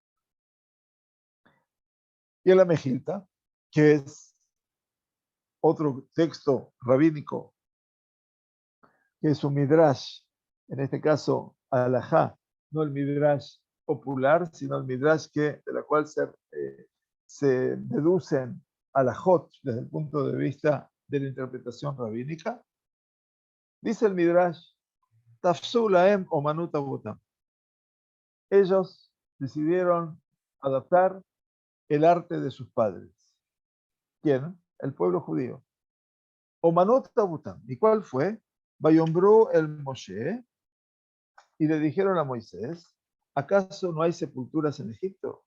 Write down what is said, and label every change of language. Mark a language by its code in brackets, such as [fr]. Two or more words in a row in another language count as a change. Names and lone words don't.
[es] Y en la Mejilta, que es otro texto rabínico, que es un midrash, en este caso alajá, no el midrash popular, sino el midrash de la cual se deducen alajot desde el punto de vista de la interpretación rabínica. Dice el midrash, [he] תפסו להם אומנות אבותם. [es] Ellos decidieron adaptar el arte de sus padres. ¿Quién? El pueblo judío. [he] אומנות אבותם. [es] ¿Y cuál fue? [he] ויאמרו אל משה, [es] y le dijeron a Moisés, ¿acaso no hay sepulturas en Egipto?